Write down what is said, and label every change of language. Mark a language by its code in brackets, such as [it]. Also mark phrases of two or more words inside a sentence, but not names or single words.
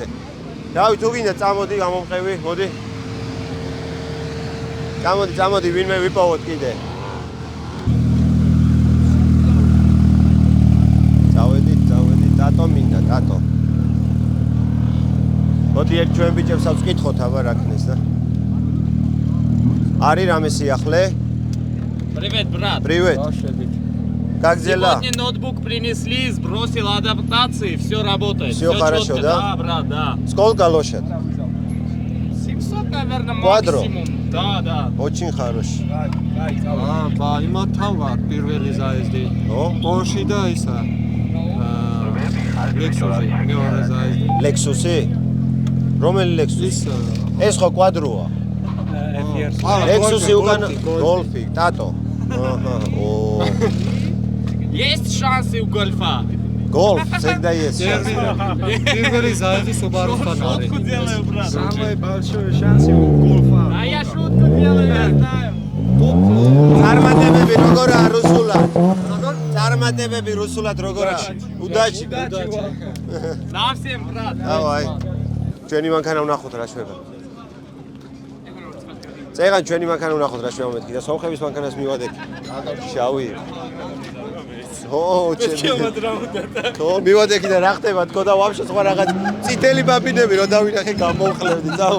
[ka] რავი, თუ გინდა წამოდი, გამომყევი, მოდი. წამოდი, ვინმე ვიპოვოთ კიდე. წავედით, დატო მინდა, დატო. მოდი ერთ ჩვენ ბიჭებსაც ვკითხოთ, აბა რა ქნეს და. არი რამე სიახლე? [ru] Привет, брат. Привет. Как дела? Сегодня ноутбук принесли, сбросил адаптации, все работает. Всё хорошо, четко. да? Да, брат, да. Сколько лошадь? 700, наверное, Квадро? максимум. Да. Очень хороший. [ka] ბა იმათან ვარ პირველი ზაიზდი. Porsche და ისა. Lexus-ი, მეორე ზაიზდი. Lexus-ი? რომელი Lexus? ეს ხო კვადროა? Lexus-ი უკან Golf-ი, ტატო. [ru] Есть шансы у гольфа? Golf, всегда есть. [ka] პირველი ზაიზდი Subaru-თან არის. [ru] Шутку делаю, брат. Самый большой шанс у Golf-а. А я шутку делаю, я знаю. [ka] წარმატებები როგორა რუსულად? წარმატებები რუსულად როგორა? [ru] Удачи. На всем, брат. Давай. [ka] ჩვენი მანქანა ვნახოთ რა შვება. წეგან ჩვენი მანქანა ვნახოთ რა შვება მეთქი და სომხების მანქანას მივადექი. შავი. მივადექი და რა ხდება თქო და ვაფშე სხვა რაღაც წითელი ბაბინები რო დავინახე გამოვხლებდი წაო.